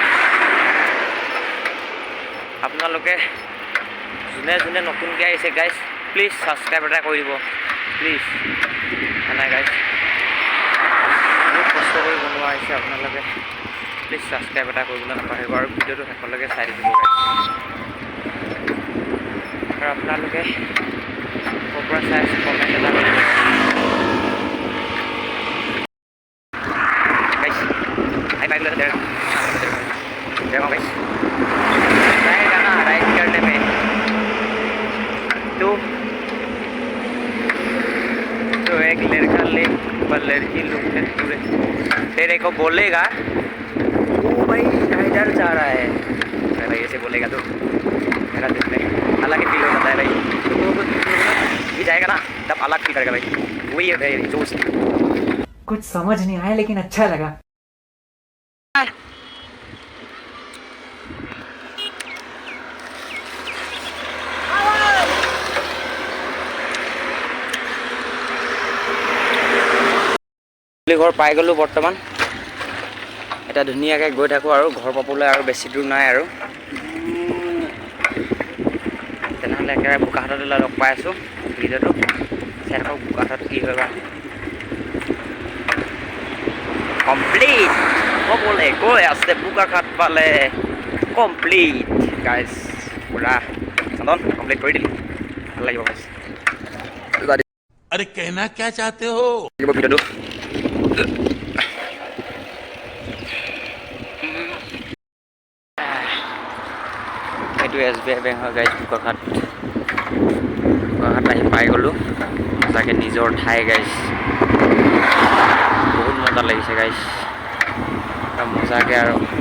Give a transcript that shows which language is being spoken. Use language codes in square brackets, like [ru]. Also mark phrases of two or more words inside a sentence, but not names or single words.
[as] আপোনালোকে যোনে যোনে নতুনকৈ আহিছে গাইছ প্লিজ ছাবস্ক্ৰাইব এটা কৰি দিব প্লিজ নাই গাইছ বহুত কষ্ট কৰি বনোৱা হৈছে আপোনালোকে প্লিজ ছাবস্ক্ৰাইব এটা কৰিবলৈ নাপাহৰিব আৰু ভিডিঅ'টো শেষলৈকে চাই থাকিব গাইছ আৰু আপোনালোকে ক'ৰ পৰা চাই আছে কমেণ্ট এটা কৰিব গাইছ আহি পাই গ'লে দেৰগাঁও গাইছ [hi] राइड करने में तो एक लड़का ले लड़की लोग तेरे को बोलेगा ओ भाई इधर जा रहा है भाई ऐसे बोलेगा तो मेरा दिल में अलग ही फील हो जाता है भाई ये जाएगा ना तब अलग फील करेगा भाई वही है भाई जोश कुछ समझ नहीं आया लेकिन अच्छा लगा [as] ঘৰ পাই গ'লোঁ বৰ্তমান এতিয়া ধুনীয়াকৈ গৈ থাকোঁ আৰু ঘৰ পাবলৈ আৰু বেছি দূৰ নাই আৰু তেনেহ'লে একেবাৰে বোকাহাটতে লগ পাই আছোঁ ভিডিঅ'টো চাই থাকক বোকাহাটত কি হয় বা কমপ্লিট ক'বলৈ গৈ আছে বোকাখাট পালে কমপ্লিট গাইজ পূৰা চন্দন কমপ্লিট কৰি দিলোঁ ভাল লাগিব গাইজ [hi] अरे कहना क्या चाहते हो [as] ভিডিঅ'টো এইটো SBI বেংক হয় গাইজ বোকাখাট আহি পাই গ'লোঁ সঁচাকৈ নিজৰ ঠাই গাইজ বহুত মজা লাগিছে গাইজ মজাকৈ আৰু